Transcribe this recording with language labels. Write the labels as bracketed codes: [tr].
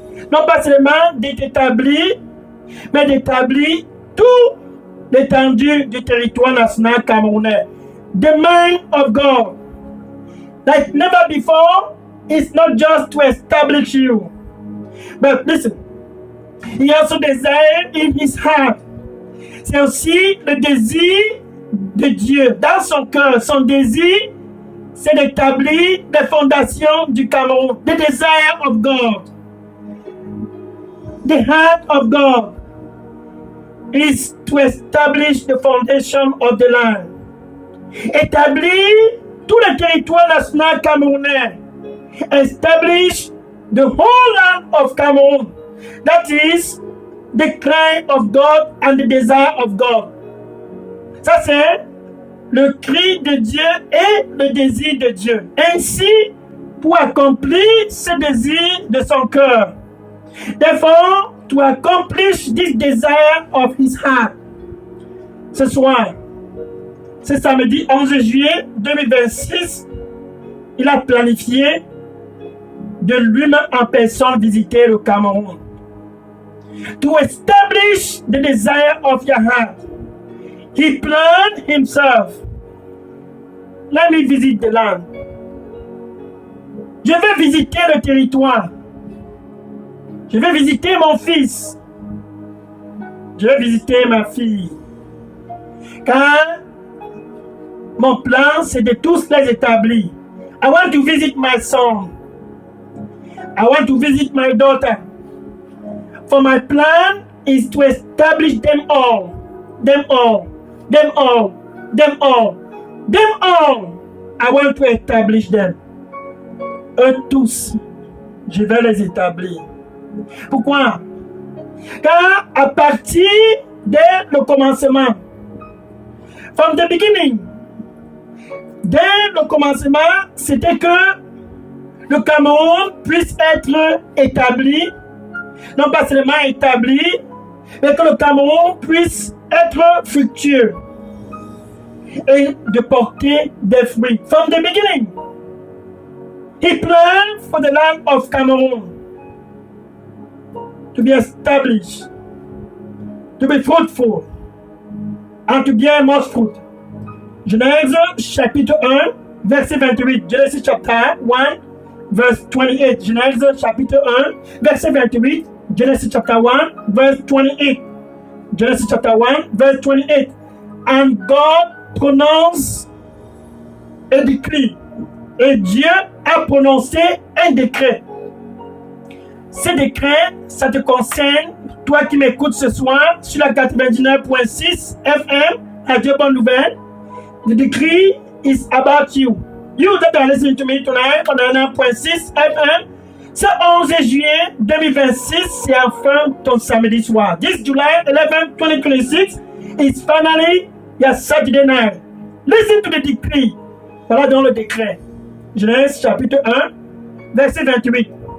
[fr] non pas seulement d'établir, mais d'établir tout l'étendue du territoire national camerounais. [en] The mind of God, like never before, is not just to establish you, but listen, he also desires in his heart. [fr] C'est aussi le désir de Dieu dans son cœur. Son désir, c'est d'établir les fondations du Cameroun. [en] The desire of God, the heart of God, is to establish the foundation of the land. [fr] Établir tout le territoire national camerounais. [en] Establish the whole land of Cameroon. That is the cry of God and the desire of God. [fr] Ça, c'est le cri de Dieu et le désir de Dieu. Ainsi, pour accomplir ce désir de son cœur. [en] Therefore, to accomplish this desire of his heart. [fr] Ce soir, ce samedi 11 juillet 2026, il a planifié de lui-même en personne visiter le Cameroun. [en] To establish the desire of your heart, he planned himself. Let me visit the land. [fr] Je vais visiter le territoire. Je vais visiter mon fils. Je vais visiter ma fille. Car mon plan, c'est de tous les établir. [en] I want to visit my son. I want to visit my daughter. For my plan is to establish them all. Them all. Them all. Them all. Them all. I want to establish them. [fr] Eux tous, je vais les établir. Pourquoi? Car à partir dès le commencement, [en] from the beginning, [fr] dès le commencement, c'était que le Cameroun puisse être établi, non pas seulement établi, mais que le Cameroun puisse être fructueux et de porter des fruits. [en] From the beginning, he planned for the land of Cameroon to be established, to be fruitful, and to bear much fruit. [fr] Genèse chapitre 1, verset 28. [en] Genesis chapter 1, verse 28. [fr] Genèse chapitre 1, verset 28. [en] Genesis chapter 1, verse 28. Genesis chapter 1, verse 28. And God pronounced a decree. [fr] Et Dieu a prononcé un décret. Ce décret, ça te concerne, toi qui m'écoutes ce soir sur la 99.6 FM, Radio Bonne Nouvelle. [en] The decree is about you. You that are listening to me tonight on 99.6 FM. [fr] Ce 11 juillet 2026, c'est enfin ton samedi soir. [en] This July 11, 2026 is finally your Saturday night. Listen to the decree. [fr] Voilà dans le décret. Genèse chapitre 1, verset 28.